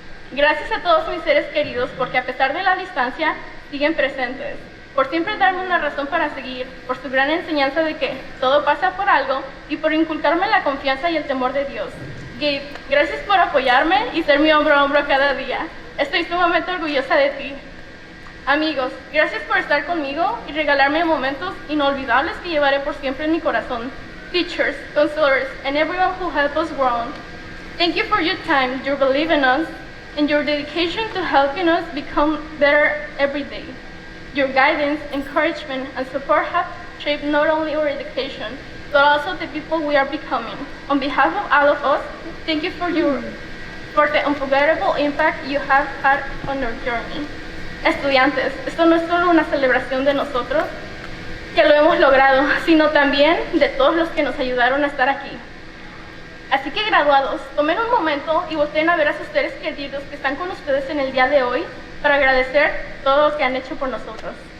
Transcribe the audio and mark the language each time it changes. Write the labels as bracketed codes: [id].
[es] Gracias a todos mis seres queridos porque a pesar de la distancia siguen presentes, por siempre darme una razón para seguir, por su gran enseñanza de que todo pasa por algo y por inculcarme la confianza y el temor de Dios. Gabe, gracias por apoyarme y ser mi hombro a hombro cada día. Estoy sumamente orgullosa de ti. Amigos, gracias por estar conmigo y regalarme momentos inolvidables que llevaré por siempre en mi corazón. [en] Teachers, counselors, and everyone who helped us grow. Thank you for your time, your belief in us, and your dedication to helping us become better every day. Your guidance, encouragement, and support have shaped not only our education, but also the people we are becoming. On behalf of all of us, thank you for the unforgettable impact you have had on our journey. [es] Estudiantes, esto no es solo una celebración de nosotros, que lo hemos logrado, sino también de todos los que nos ayudaron a estar aquí. Así que graduados, tomen un momento y volteen a ver a sus seres queridos que están con ustedes en el día de hoy para agradecer todo lo que han hecho por nosotros.